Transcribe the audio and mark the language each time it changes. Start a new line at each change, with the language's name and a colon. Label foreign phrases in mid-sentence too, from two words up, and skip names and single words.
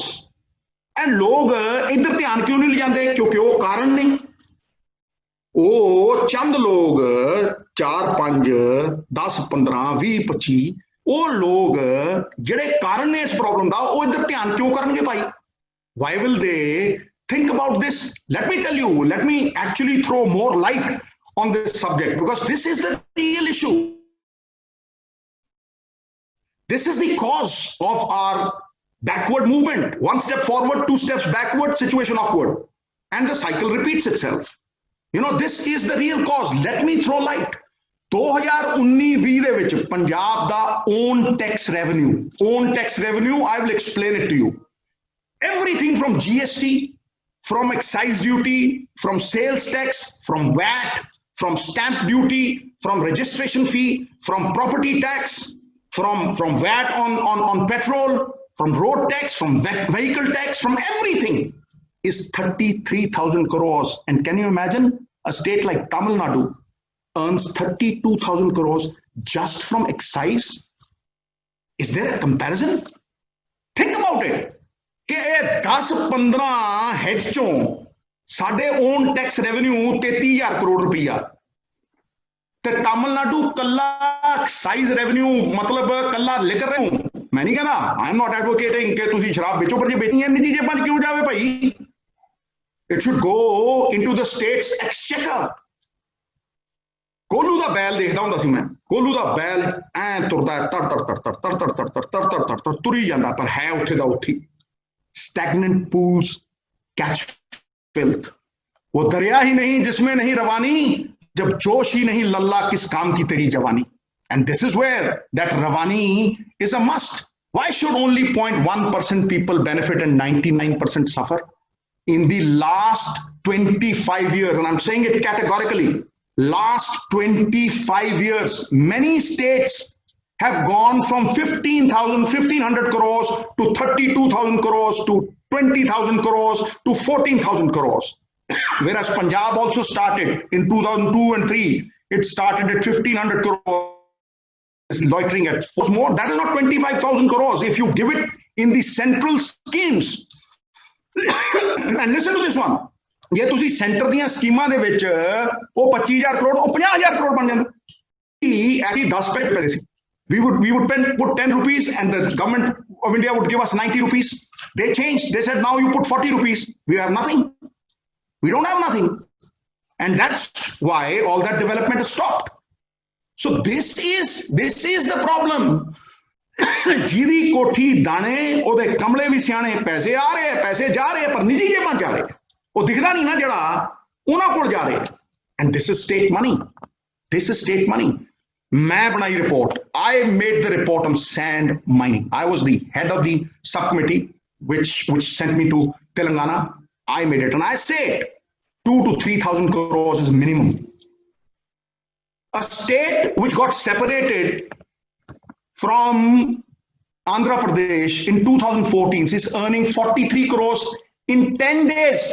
Punjabi: ਐਂਡ ਲੋਕ ਇੱਧਰ ਧਿਆਨ ਕਿਉਂ ਨਹੀਂ ਲਿਜਾਂਦੇ? ਕਿਉਂਕਿ ਉਹ ਕਾਰਨ ਨੇ, ਉਹ ਚੰਦ ਲੋਕ 4 5 10 15 20 25 ਉਹ ਲੋਕ ਜਿਹੜੇ ਕਾਰਨ ਨੇ ਇਸ ਪ੍ਰੋਬਲਮ ਦਾ, ਉਹ ਇੱਧਰ ਧਿਆਨ ਕਿਉਂ ਕਰਨਗੇ ਭਾਈ?
English: Why will they think about this? Let me tell you, let me actually throw more light on this subject, because this is the real issue. This is the cause of our backward movement. 1 step forward, 2 steps backward, situation awkward, and the cycle repeats itself. You know, this is the real cause. Let me throw light. 2019-20
Punjabi: ਦੇ ਵਿੱਚ ਪੰਜਾਬ ਦਾ
English: own tax revenue, I will explain it to you. Everything from GST, from excise duty, from sales tax, from VAT, from stamp duty, from registration fee, from property tax, from VAT on petrol, from road tax, from vehicle tax, from everything is 33,000 crores. And can you imagine a state like Tamil Nadu earns 32,000 crores just from excise? Is there a comparison? Think about it.
Punjabi: ਕਿ 10-15 ਹੈੱਡਸ ਚੋਂ ਸਾਡੇ
English: own tax revenue
Punjabi: 33,000 ਕਰੋੜ ਰੁਪਿਆ, ਤੇ ਤਮਿਲਨਾਡੂ ਕੱਲਾ
English: excise revenue,
Punjabi: ਮਤਲਬ ਕੱਲਾ ਲਿਕਰ ਰਹੇ ਹੂੰ, ਮੈਂ ਨਹੀਂ ਕਹਿਣਾ,
English: I am not advocating
Punjabi: ਕਿ ਤੁਸੀਂ ਸ਼ਰਾਬ ਵੇਚੋ, ਪਰ ਜੇ ਵੇਚਣੀ ਹੈ ਨਿੱਜੀ ਜੇਬਾਂ 'ਚ ਕਿਉਂ ਜਾਵੇ ਭਾਈ?
English: It should go into the state's exchequer.
Punjabi: ਕੋਲੂ ਦਾ ਬੈਲ ਦੇਖਦਾ ਹੁੰਦਾ ਸੀ ਮੈਂ, ਕੋਲੂ ਦਾ ਬੈਲ ਐ ਤੁਰਦਾ ਤਰ ਤਰ ਤਰ ਤਰ ਤਰ ਤਰ ਤਰ ਤਰ ਤਰ ਤਰ ਤਰ ਤੁਰੀ ਜਾਂਦਾ, ਪਰ ਹੈ ਉੱਥੇ ਦਾ ਉੱਥੇ।
English: Stagnant pools catch filth.
Hindi: वो दरिया ही नहीं जिसमें नहीं रवानी, जब जोश ही नहीं लल्ला किस काम की तेरी जवानी.
English: And this is where that ravani is a must. Why should only 0.1% people benefit and 99% suffer? In the last 25 years, and I'm saying it categorically, last 25 years, many states have gone from 1,500 crores to 32,000 crores to 20,000 crores to 14,000 crores. Whereas Punjab also started in 2002 and 3, it started at 1,500 crores, loitering at more. That is not 25,000 crores if you give it in the central schemes. And listen to this one.
Punjabi: ਜੇ ਤੁਸੀਂ ਸੈਂਟਰ ਦੀਆਂ ਸਕੀਮਾਂ ਦੇ ਵਿੱਚ ਉਹ 25,000 ਕਰੋੜ, ਉਹ 50,000 ਕਰੋੜ ਬਣ ਜਾਂਦਾ। ਇਹ 10 ਪੈਸੇ ਸੀ।
English: We would put 10 rupees and the government of India would give us 90 rupees. They changed. They said, now you put 40 rupees. We have nothing. We don't have nothing. And that's why all that development has stopped. So this is the problem.
Punjabi: ਜਿਹਦੀ ਕੋਠੀ ਦਾਣੇ ਉਹਦੇ ਕਮਲੇ ਵੀ ਸਿਆਣੇ, ਪੈਸੇ ਆ ਰਹੇ, ਪੈਸੇ ਜਾ ਰਹੇ, ਪਰ ਨਿੱਜੀ ਜੇਬਾਂ ਜਾ ਰਹੇ, ਉਹ ਦਿਖਦਾ ਨਹੀਂ ਨਾ ਜਿਹੜਾ ਉਹਨਾਂ ਕੋਲ ਜਾ ਰਹੇ।
English: And this is state money. This is state money.
Punjabi: ਮੈਂ ਬਣਾਈ ਰਿਪੋਰਟ,
English: I made the report on sand mining. I was the head of the subcommittee which sent me to Telangana. I made it, and I said 2 to 3,000 crores is minimum. A state which got separated from Andhra Pradesh in 2014 is earning 43 crores in 10 days.